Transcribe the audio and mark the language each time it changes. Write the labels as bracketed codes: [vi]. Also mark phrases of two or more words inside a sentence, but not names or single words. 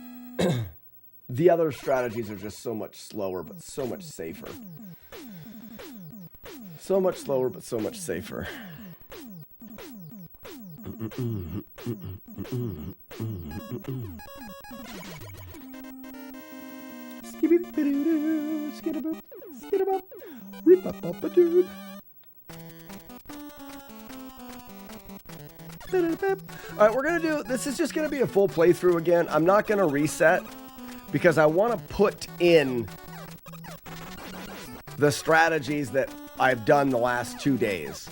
[en] The other strategies are just so much slower, but so much safer. So much slower, but so much safer. Skibidi-bidi-doo, skidaboo, skidabop, rip-a-pop-a-doo. Alright, we're gonna do, this is just gonna be a full playthrough again. I'm not gonna reset because I want to put in the strategies that I've done the last 2 days.